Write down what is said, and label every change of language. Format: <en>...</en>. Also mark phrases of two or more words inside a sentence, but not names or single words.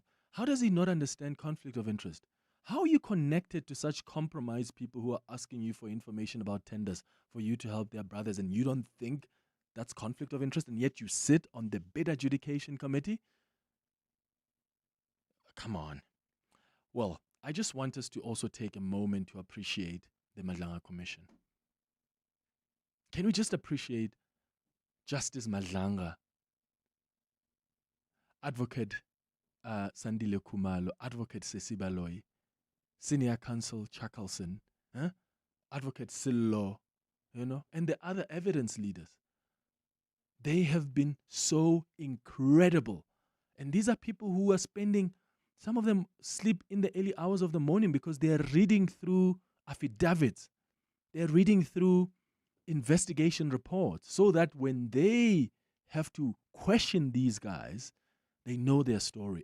<en>How does he not understand conflict of interest? How are you connected to such compromised people who are asking you for information about tenders for you to help their brothers, and you don't think that's conflict of interest, and yet you sit on the bid adjudication committee? Come on. Well, I just want us to also take a moment to appreciate the Madlanga Commission. Can we just appreciate Justice Madlanga, Advocate Sandile Khumalo, Advocate Sesi Baloyi, Senior Counsel Chakalson, Advocate Sillo, and the other evidence leaders. They have been so incredible. And these are people who are spending, some of them sleep in the early hours of the morning because they are reading through affidavits. They're reading through investigation reports so that when they have to question these guys, they know their story.</en>